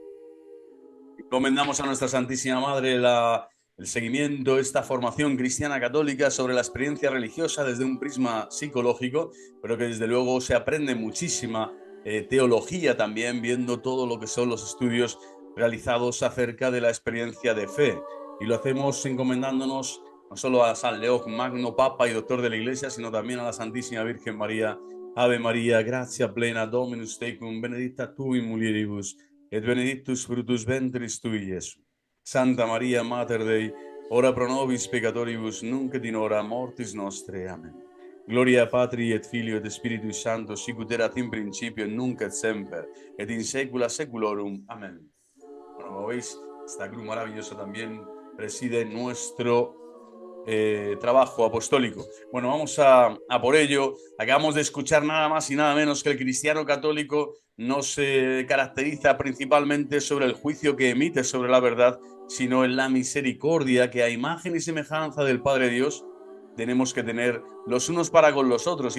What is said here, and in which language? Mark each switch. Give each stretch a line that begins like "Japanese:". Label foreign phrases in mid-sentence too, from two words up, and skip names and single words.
Spanish: Encomendamos a nuestra Santísima Madre el seguimiento, esta formación cristiana católica sobre la experiencia religiosa desde un prisma psicológico, pero que desde luego se aprende muchísima teología también, viendo todo lo que son los estudios realizados acerca de la experiencia de fe. Y lo hacemos encomendándonos no solo a San León Magno, Papa y Doctor de la Iglesia, sino también a la Santísima Virgen María.
Latin: Ave María, gracia plena, Dominus tecum, benedicta tu in mulieribus, et benedictus fructus ventris tui, Iesus. Santa Maria, Mater Dei, ora pro nobis peccatoribus, nunc et in hora mortis nostre. Amen. Gloria Patri et Filio et Spiritui Sancto, sicut erat in principio, et nunc et semper, et in saecula saeculorum.
Spanish: Amén. Bueno, como veis, esta cruz maravillosa también preside nuestro trabajo apostólico. Bueno, vamos a por ello. Acabamos de escuchar nada más y nada menos que el cristiano católico no se caracteriza principalmente sobre el juicio que emite sobre la verdad, sino en la misericordia que a imagen y semejanza del Padre Dios tenemos que tener los unos para con los otros.